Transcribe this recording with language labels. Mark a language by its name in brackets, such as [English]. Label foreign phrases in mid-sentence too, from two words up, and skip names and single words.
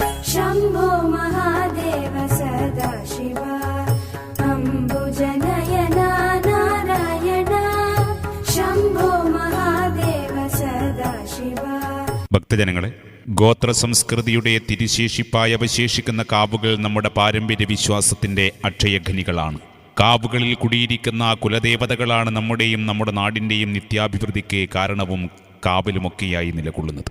[Sanskrit] शम्भो महादेव सदाशिव अम्बुजनयना नारायण शम्भो महादेव सदाशिव. [Malayalam] ഭക്തജനങ്ങളെ, ഗോത്ര സംസ്കൃതിയുടെ തിരുശേഷിപ്പായി അവശേഷിക്കുന്ന കാവുകൾ നമ്മുടെ പാരമ്പര്യ വിശ്വാസത്തിന്റെ അക്ഷയഖനികളാണ്. കാവുകളിൽ കുടിയിരിക്കുന്ന കുലദേവതകളാണ് നമ്മുടെയും നമ്മുടെ നാടിന്റെയും നിത്യാഭിവൃദ്ധിക്ക് കാരണവും കാവലുമൊക്കെയായി നിലകൊള്ളുന്നത്.